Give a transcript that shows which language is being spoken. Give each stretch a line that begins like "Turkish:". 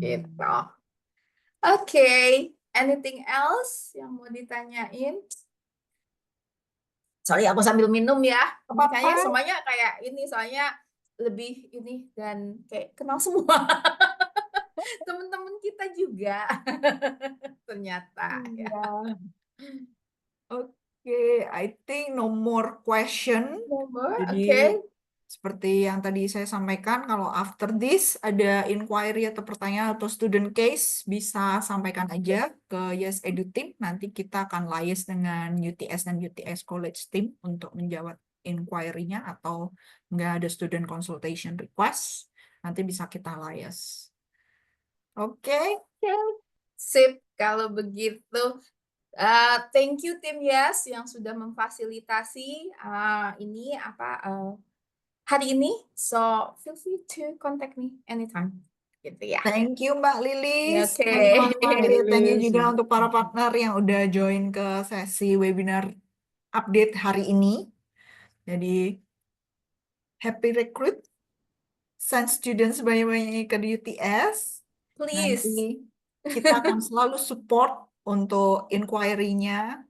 Indonesian: gitu. Oke,
English: anything else
Indonesian: yang mau ditanyain? Sorry, aku sambil minum ya. Ini Apa-apa. kayaknya semuanya kayak ini, soalnya lebih ini dan kayak kenal semua teman-teman kita juga. Ternyata ya. Iya.
English: Oke, I think no more question.
Indonesian: Jadi Oke. seperti yang tadi saya sampaikan, kalau
English: after this
Indonesian: ada inquiry atau pertanyaan atau student case, bisa sampaikan aja ke Yes Edu Team. Nanti kita akan liaise dengan UTS dan UTS College Team untuk menjawab inquiry-nya atau nggak ada student consultation request. Nanti bisa kita liaise. Oke, Sip, kalau begitu.
English: Thank you
Indonesian: tim Yes yang sudah memfasilitasi ini hari ini.
English: So feel free to contact me anytime.
Indonesian: Gitu ya.
English: thank you Mbak Lilis. Oke. Thank you Mas Fahri. Thank you Lilis.
Indonesian: juga untuk para partner yang udah join ke sesi webinar update hari ini. Jadi
English: happy recruit, send students
Indonesian: banyak-banyak ke
English: UTS. Please.
Indonesian: Nanti kita akan selalu support untuk inquiry-nya.